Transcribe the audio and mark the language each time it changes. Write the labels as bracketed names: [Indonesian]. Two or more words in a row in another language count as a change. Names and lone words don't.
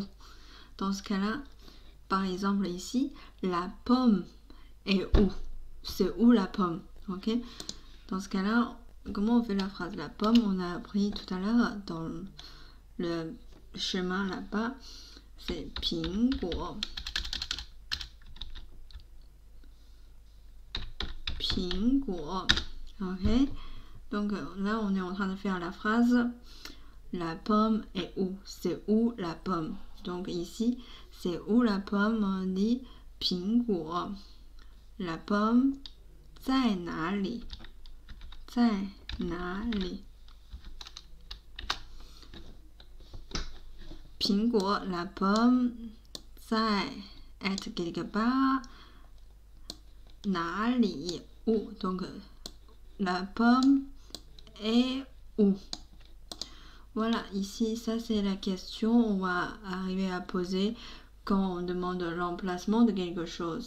[French] Dans ce cas-là, par exemple ici, la pomme est où? C'est où la pomme? Ok? Dans ce cas-là, comment on fait la phrase? La pomme, on a appris tout à l'heure dans le chemin là-bas, c'est 苹果. 苹果. Ok? Donc là, on est en train de faire la phrase la pomme est où? C'est où la pomme? Donc ici, c'est où la pomme? On dit 苹果. La pomme [Chinese] 在哪里? 在哪里? 苹果 [French] la pomme 在 être quelque part. 哪里 où? Donc la pomme est où? Voilà, ici, ça c'est la question on va arriver à poser quand on demande l'emplacement de quelque chose.